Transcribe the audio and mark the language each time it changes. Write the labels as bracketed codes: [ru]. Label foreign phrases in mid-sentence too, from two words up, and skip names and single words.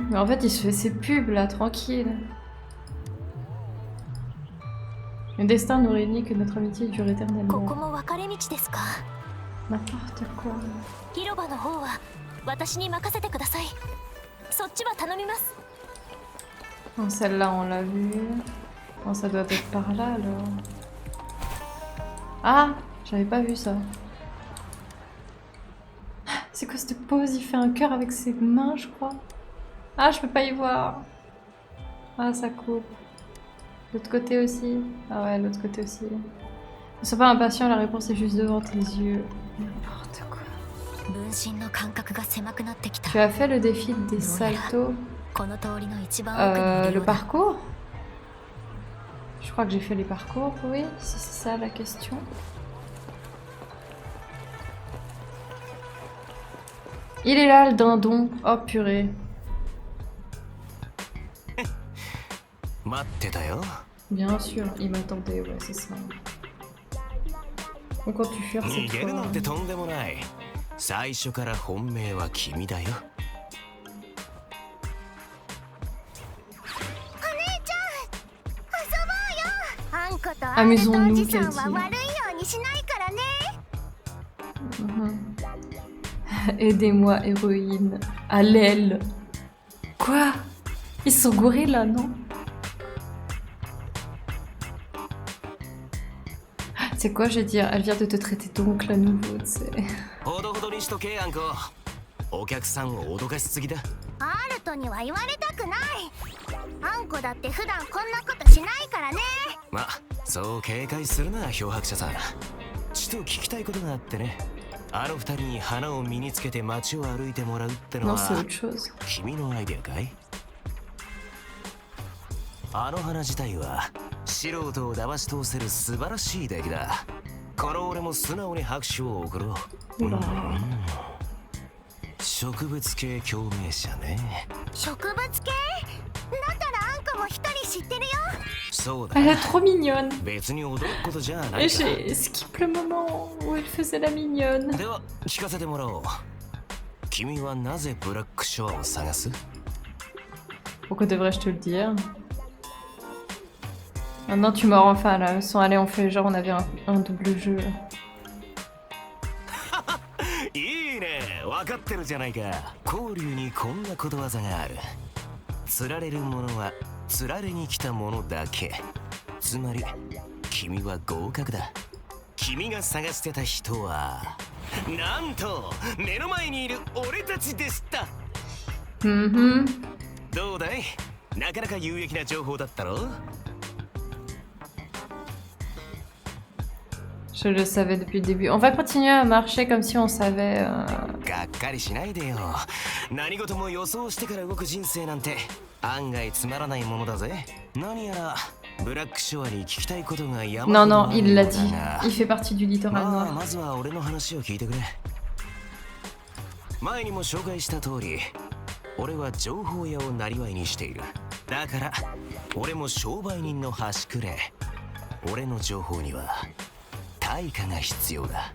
[fr] Mais en fait, il se fait ses pubs là, tranquille. Le destin nous réunit, que notre amitié dure [ja] ここ [fr] éternellement. [ja] も分かれ道ですか。 [fr] N'importe quoi. [ja] 広場の方は私に任せてください。そっちは頼みます。 [fr] Bon, celle-là, on l'a vue. Bon, ça doit être par là alors. Ah, j'avais pas vu ça. C'est quoi cette pose? Il fait un cœur avec ses mains, je crois. Ah, je peux pas y voir. Ah, ça coupe. L'autre côté aussi. Ah ouais, l'autre côté aussi. Ne sois pas impatient, la réponse est juste devant tes yeux. N'importe quoi. [ja] 分身の感覚が狭くなってきた。 [fr] Tu as fait le défi des saltos. [ja] この通りの一番奥にいる [fr] Le [ja] ようだ。 [fr] parcours? Je crois que j'ai fait les parcours, oui, si c'est ça la question. Il est là le dindon. Oh purée. [ja] 待ってたよ。 [fr] Bien sûr, il m'attendait, ouais, c'est ça. On compte tu fuir [ja] 逃 [fr] cette [ja] げるなん [fr] fois. [ja] てとんでもない。最初から本命は君だよ。あんことア [fr] Amusons-nous, [ja] さん [fr] qu'elle [ja] は [fr] dit. [ja] 悪いようにしないからね。 [fr] Aidez-moi, héroïne. À l'aile. Quoi? Ils sont gourés là, non? C'est quoi, je veux dire? Elle vient de te traiter d'oncle à nouveau, tu sais. [ja] ほどほどにしとけあんこ。お客さんを脅かしすぎだ。アルトには言われたくない。あんこだって普段こんなことしないからね。まあそう警戒するな漂白者さん。ちと聞きたいことがあってね。あの二人に花を身につけて街を歩いてもらうっての [fr] Non, c'est [ja] は [fr] autre chose. [ja] 君のアイデアかい？あの花自体は素人を騙し通せる素晴らしい出来だ。この俺も素直に拍手を送ろう。 [fr] Oula. [ja] 植物系共鳴者ね。植物系？だったらあんこも一人知ってるよ。そうだ [fr] Elle [ja] な。 [fr] est trop mignonne. [ja] 別に驚くことじゃな [fr] Et [ja] いか。 [fr] j'ai skip le moment où elle faisait la mignonne. [ja] では聞かせてもらおう。君はなぜブラックショアを探す？ [fr] Pourquoi devrais-je te le dire? Maintenant tu m'auras enfin la leçon. Allez, on fait genre on avait un double jeu. [ja] いいね、分かってるじゃないか。交流にこんなことわざがある。釣られるものは釣られに来たものだけ。つまり君は合格だ。君が探してた人はなんと目の前にいる俺たちでした。 Mhm. どうだい？なかなか有益な情報だったろ？ [fr] Je le savais depuis le début. On va continuer à marcher comme si on savait. [ja] がっかりしないでよ。何事も予想してから動く人生なんて案外つまらないものだぜ。何やらブラックショアに聞きたいことが山 [fr] Non, [ja] ほど [fr] non, [ja] ある [fr] il [ja] よ [fr] l'a [ja] うだ [fr] dit. [ja] が [fr] Il fait partie du littoral [ja] まあ [fr] noir. [ja] まずは俺の話を聞いてくれ。前にも紹介した通り、俺は情報屋を生業にしている。だから俺も商売人の端くれ。俺の情報には対価が必要だ。